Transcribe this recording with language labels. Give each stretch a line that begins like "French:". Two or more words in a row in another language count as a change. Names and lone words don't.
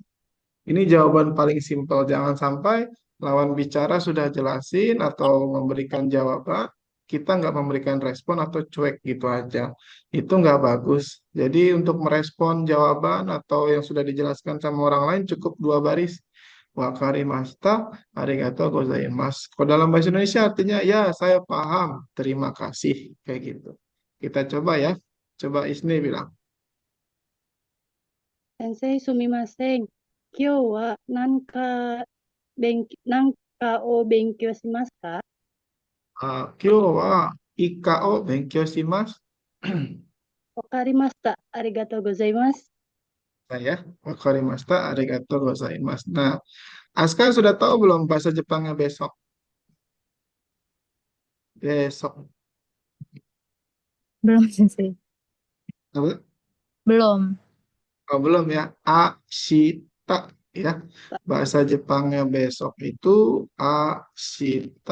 Indonesian: Ini jawaban paling simpel. Jangan sampai lawan bicara sudah jelasin atau memberikan jawaban, kita nggak memberikan respon atau cuek gitu aja. Itu nggak bagus. Jadi untuk merespon jawaban atau yang sudah dijelaskan sama orang lain cukup dua baris.
Japanese: わかりました、ありがとうございます.
Indonesian: Kalau dalam bahasa Indonesia artinya ya saya paham, terima kasih kayak gitu. Kita coba ya. Coba Isni bilang.
Japanese: 先生、すみません。今日は何かを勉強しますか? 今日はイカを勉強します。わかりました。ありがとうございます.
Indonesian: Nah ya,
Japanese: わかりました、ありがとうございます.
Indonesian: Nah, Aska sudah tahu belum bahasa Jepangnya besok? Besok. Belum, Sensei. Apa? Belum. Oh, belum ya. Ashita ya. Bahasa Jepangnya besok itu ashita.